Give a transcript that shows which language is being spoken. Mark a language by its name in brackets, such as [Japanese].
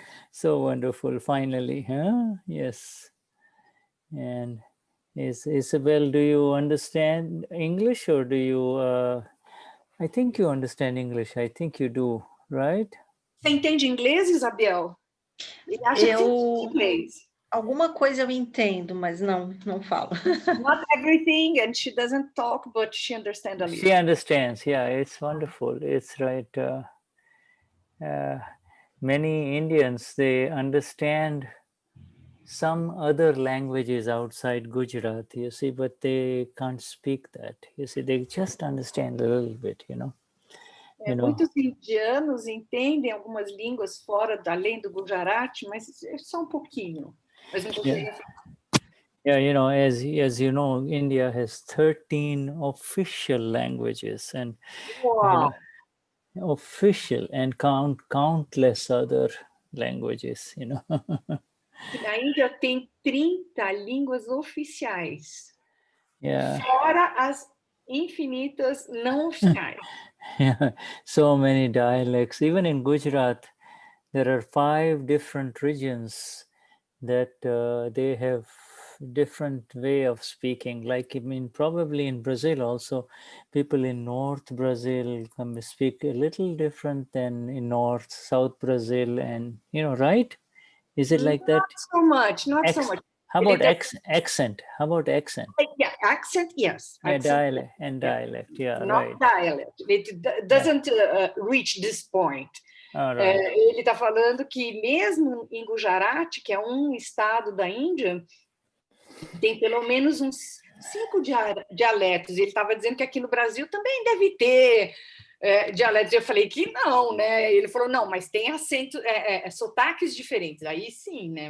[English] So wonderful, finally, huh? Yes. And Isabel, do you understand English, or do you, I think you understand English, I think you do, right? [Portuguese] Você entende inglês, Isabel? Ele acha que você entende inglês. Alguma coisa eu entendo, mas não falo. [English] Not everything, and she doesn't talk, but she understands a little. She understands, yeah, it's wonderful. It's right. Many Indians, they understand some other languages outside Gujarat, you see, but they can't speak that. You see, they just understand a little bit, you know. [Portuguese] Muitos indianos entendem algumas línguas fora, além do Gujarati, mas é só um pouquinho. Mas não conseguem falar. [English] Yeah, you know, as you know, India has 13 official languages, and wow. Official, and countless other languages, you know. [Portuguese] Na Índia tem 30 línguas oficiais. [English] Yeah. [Portuguese] Fora as infinitas não oficiais. [English] Yeah, so many dialects. Even in Gujarat, there are 5 different regions that they have different way of speaking. Like, I mean, probably in Brazil also, people in North Brazil speak a little different than in North, South Brazil, and, you know, right? Is it like that? Not so much. How about accent? How about accent? Yeah, accent, yes. Yeah, accent, dialect, yeah, not right. Dialect. It doesn't reach this point. Right. [Portuguese] Ele está falando que mesmo em Gujarati, que é um estado da Índia, tem pelo menos uns 5 dialetos. Ele estava dizendo que aqui no Brasil também deve ter dialetos. Eu falei que não, né? Ele falou, não, mas tem acento, sotaques diferentes. Aí sim, né?